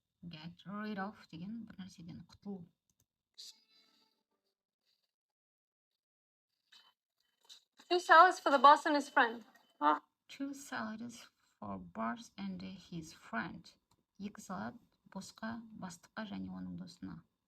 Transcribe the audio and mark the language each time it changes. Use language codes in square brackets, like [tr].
[en] Get rid of [kk] деген бір нәрседен құтылу. [en] Two salads for the boss and his friend. Two salads for boss and his friend. [kk] Екі салат босқа, бастыққа және оның досына.